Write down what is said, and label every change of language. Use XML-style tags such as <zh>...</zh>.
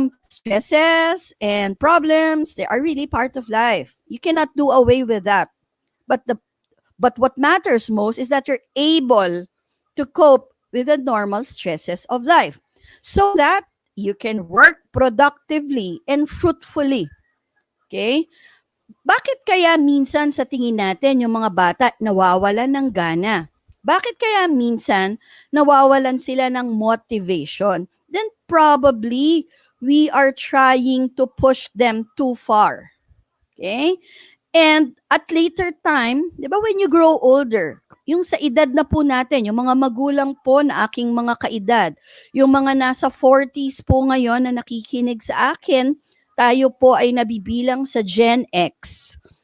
<en>stresses and problems, they are really part of life. You cannot do away with that. But what matters most is that you're able to cope with the normal stresses of life so that you can work productively and fruitfully. Okay?</en> <tl>Bakit kaya minsan sa tingin natin yung mga bata nawawalan ng gana? Bakit kaya minsan nawawalan sila ng motivation?</tl> <en>Then probably we are trying to push them too far. Okay? And at later time,</en> <tl>di ba</tl> <en>when you grow older,</en> <tl>yung sa edad na po natin, yung mga magulang po na aking mga kaedad, yung mga nasa 40s po ngayon na nakikinig sa akin, tayo po ay nabibilang sa Gen X.</tl>